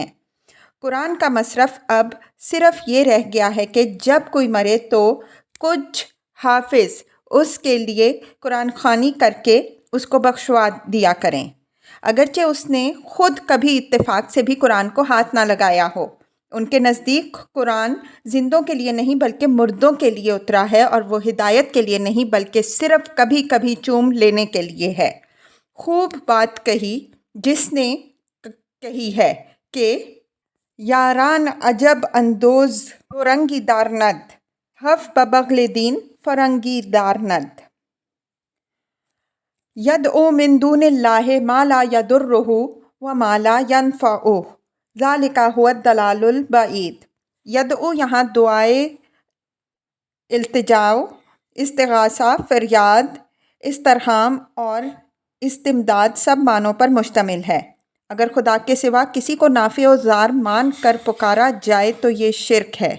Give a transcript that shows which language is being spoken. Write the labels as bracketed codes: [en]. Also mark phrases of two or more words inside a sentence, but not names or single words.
[ur] قرآن کا مصرف اب صرف یہ رہ گیا ہے کہ جب کوئی مرے تو کچھ حافظ اس کے لیے قرآن خوانی کر کے اس کو بخشوا دیا کریں، اگرچہ اس نے خود کبھی اتفاق سے بھی قرآن کو ہاتھ نہ لگایا ہو۔ ان کے نزدیک قرآن زندوں کے لیے نہیں بلکہ مردوں کے لیے اترا ہے، اور وہ ہدایت کے لیے نہیں بلکہ صرف کبھی کبھی چوم لینے کے لیے ہے۔ خوب بات کہی جس نے کہی ہے کہ [fa] یاران عجب اندوز دورنگی دارند، حف ببغل دین فرنگی دارند، [ar] یدعو من دون اللہ ما لا یضرہ وما لا ینفعہ، ذالک ھو الضلال البعید۔ [ur] یدعو یہاں دعائے التجاء، استغاثہ، فریاد، استرحام اور استمداد سب معنوں پر مشتمل ہے۔ اگر خدا کے سوا کسی کو نافع و ضار مان کر پکارا جائے تو یہ شرک ہے۔